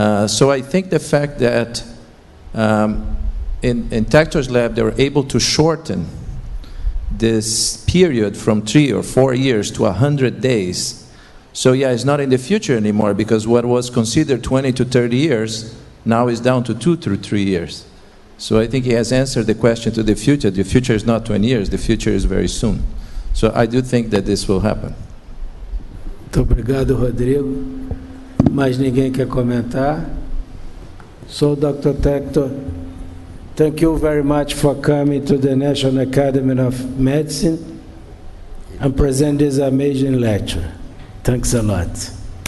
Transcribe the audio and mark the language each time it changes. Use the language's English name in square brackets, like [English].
[English] So I think the fact that in Tector's lab they were able to shorten this period from 3 or 4 years to 100 days. So yeah, it's not in the future anymore, because what was considered 20 to 30 years now is down to 2 to 3 years. So I think he has answered the question to the future. The future is not 20 years, the future is very soon. So I do think that this will happen. [Portuguese] Muito obrigado, Rodrigo. Mais ninguém quer comentar? [English] So, Dr. Tector, thank you very much for coming to the National Academy of Medicine and present this amazing lecture. Thanks a lot.